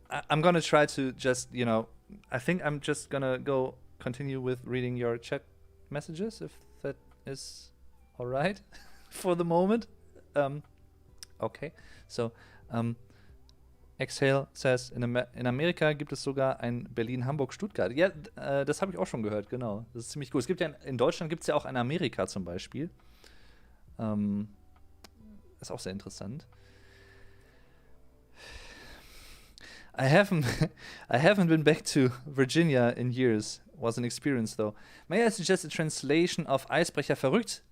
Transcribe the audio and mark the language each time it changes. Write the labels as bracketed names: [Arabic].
[English] I'm gonna try to just, I think I'm just gonna go continue with reading your chat messages, if that is all right for the moment. Okay, so Exhale says, [German] in Amerika gibt es sogar ein Berlin-Hamburg-Stuttgart. Ja, das habe ich auch schon gehört, genau. Das ist ziemlich cool. Es gibt ja in Deutschland gibt es ja auch ein Amerika zum Beispiel. Ist auch sehr interessant. [English] I haven't been back to Virginia in years. Was an experience, though. May I suggest a translation of Eisbrecher verrückt?